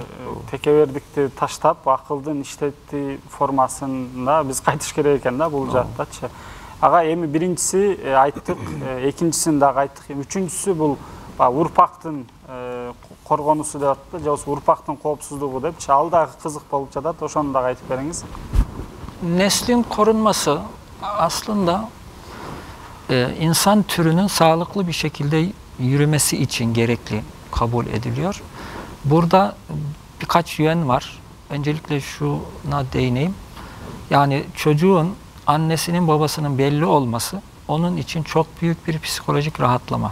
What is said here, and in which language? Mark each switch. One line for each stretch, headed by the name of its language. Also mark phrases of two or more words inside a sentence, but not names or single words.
Kyrgyz: текебердикти таштап, акылдын иштети формасында биз кайтыш керек экен да бул жактачы. Ага эми биринчиси айттык, экинчисин дагы айттык, үчүнчүсү бул урпактын коргонусу деп атты, же болбосо урпактын коопсуздугу депчи. Ал дагы кызык болуп жатат, ошону дагы айтып бериңиз.
Turkish: Neslin korunması aslında insan türünün sağlıklı bir şekilde yürümesi için gerekli kabul ediliyor. Burada birkaç yön var. Öncelikle şuna değineyim. Yani çocuğun annesinin babasının belli olması onun için çok büyük bir psikolojik rahatlama.